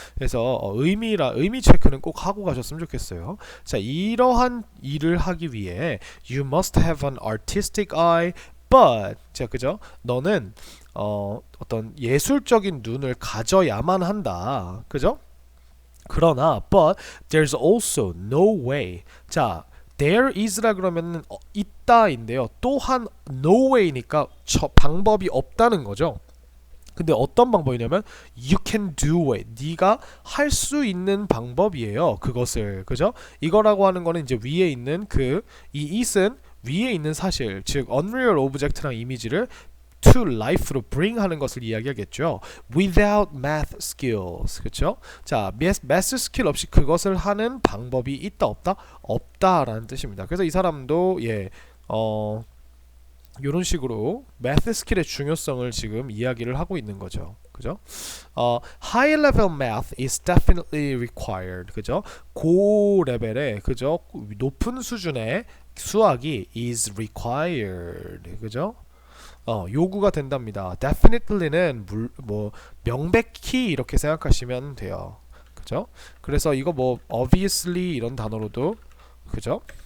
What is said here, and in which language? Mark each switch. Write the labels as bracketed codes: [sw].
[ko] 그래서 의미 체크는 꼭 하고 가셨으면 좋겠어요. 자, 이러한 일을 하기 위해 [en] you must have an artistic eye, but, [ko] 자, 그죠? 너는 어떤 예술적인 눈을 가져야만 한다. 그죠? 그러나 [en] but there's also no way. [ko] 자, there is라 그러면 있다인데요. 또한 no way니까 방법이 없다는 거죠. 근데 어떤 방법이냐면 [en] you can do it. [ko] 네가 할 수 있는 방법이에요. 그것을, 그죠? 이거라고 하는 거는 이제 위에 있는 이 it은 위에 있는 사실, 즉 [en] unreal object [ko] 랑 이미지를 [en] to life [ko] 로 bring 하는 것을 이야기하겠죠. [en] without math skills, [ko] 그렇죠? 자, math 스킬 없이 그것을 하는 방법이 있다 없다? 없다라는 뜻입니다. 그래서 이 사람도 이런 식으로 math 스킬의 중요성을 지금 이야기를 하고 있는 거죠. 그죠? [en] high level math is definitely required. [ko] 그죠? 고 레벨의, 그죠? 높은 수준의 수학이 [en] is required. [ko] 그죠? 요구가 된답니다. definitely는 명백히 이렇게 생각하시면 돼요. 그죠? 그래서 이거 뭐 obviously 이런 단어로도, 그죠?